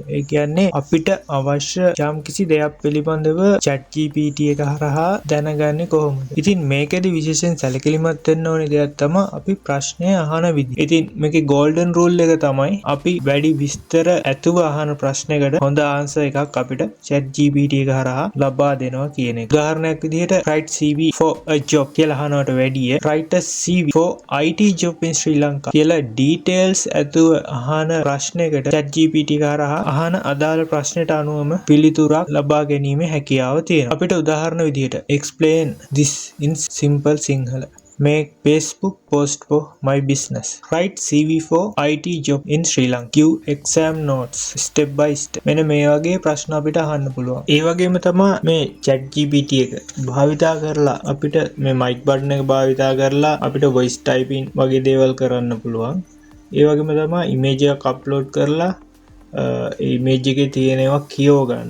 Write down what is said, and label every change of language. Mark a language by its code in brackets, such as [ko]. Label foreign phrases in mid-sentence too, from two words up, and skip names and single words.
[si] ඒ කියන්නේ අපිට අවශ්‍ය යම්කිසි දෙයක් පිළිබඳව ChatGPT එක හරහා දැනගන්නේ කොහොමද? ඉතින් මේකෙදි විශේෂයෙන් සැලකිලිමත් වෙන්න ඕනේ දෙයක් තමයි අපි ප්‍රශ්නය අහන විදිහ. ඉතින් මේකේ [en] golden rule [si] එක තමයි අපි වැඩි විස්තර ඇතුව අහන ප්‍රශ්නයකට හොඳ answer එකක් අපිට ChatGPT එක හරහා ලබා දෙනවා කියන එක. උදාහරණයක් විදිහට [en] write CV for a job [si] කියලා අහනවට වැඩිය [en] write a CV for IT job in Sri Lanka [si] කියලා details ඇතුව අහන ප්‍රශ්නයකට ChatGPT එක හරහා අහන අදාළ ප්‍රශ්නයට අනුවම පිළිතුරක් ලබා ගැනීමේ හැකියාව තියෙනවා. [en] අපිට උදාහරණ විදිහට explain this in simple Sinhala. Make Facebook post for my business. Write CV for IT job in Sri Lanka. Give exam notes step by step. [si] මෙන්න මේ වගේ ප්‍රශ්න අපිට අහන්න පුළුවන්. ඒ වගේම තමයි මේ ChatGPT එක භාවිතා කරලා අපිට මේ [en] mic button [si] එක භාවිතා කරලා අපිට [en] voice typing [si] වගේ දේවල් කරන්න පුළුවන්. ඒ වගේම තමයි image එකක් upload කරලා image එකේ තියෙනවා කියව ගන්න.